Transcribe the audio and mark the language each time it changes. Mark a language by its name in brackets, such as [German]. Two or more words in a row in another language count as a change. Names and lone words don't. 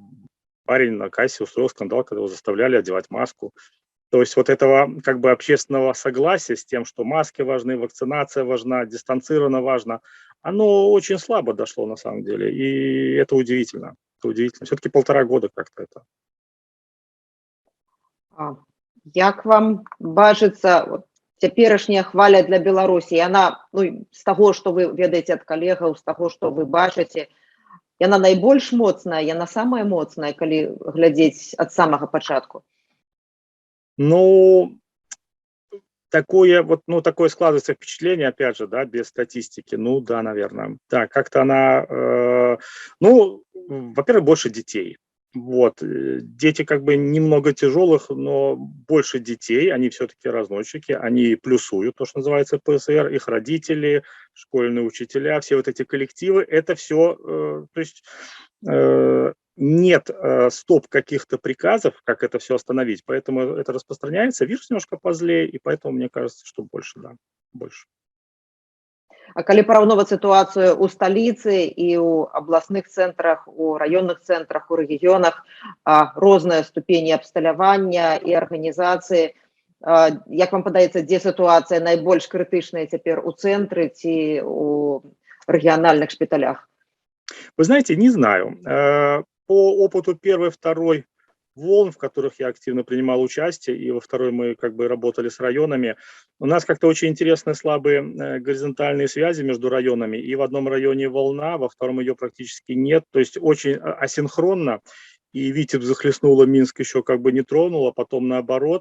[Russian] Парень на кассе устроил скандал, когда его заставляли одевать маску. То есть вот этого как бы общественного согласия с тем, что маски важны, вакцинация важна, дистанцировано важно, оно очень слабо дошло на самом деле. И это удивительно. Это удивительно. Все-таки 1,5 года как-то это. [Belarusian] Як вам бачыцца вот, цяперашняя хваля для Беларусі? Яна, ну, з таго, што вы ведаеце ад калегаў, з таго, што вы бачыце, яна найбольш моцная, яна самая моцная, калі глядзець ад самага пачатку? [Russian] Ну, такое вот, ну, такое складывается впечатление, опять же, да, без статистики. Ну, да, наверное. Да, как-то она, ну, во-первых, больше детей. Вот, дети как бы немного тяжелых, но больше детей, они все-таки разносчики, они плюсуют, то, что называется ПСР, их родители, школьные учителя, все вот эти коллективы, это все, то есть нет стоп каких-то приказов, как это все остановить, поэтому это распространяется, вирус немножко позлее, и поэтому мне кажется, что больше, да, больше. [Belarusian] А калі параўноўваць сітуацыю ў сталіцы і ў абласных цэнтрах, у раённых цэнтрах, у рэгіёнах, розныя ступені абсталявання і арганізацыі, як вам падаецца, дзе сітуацыя найбольш крытычная цяпер, у цэнтры ці у рэгіянальных шпіталях? [Russian] Вы знаете, не знаю. По опыту первой, второй волн, в которых я активно принимал участие, и во второй мы как бы работали с районами, у нас как-то очень интересные слабые горизонтальные связи между районами, и в одном районе волна, во втором ее практически нет, то есть очень асинхронно, и Витебск захлестнуло, Минск еще как бы не тронуло, потом наоборот.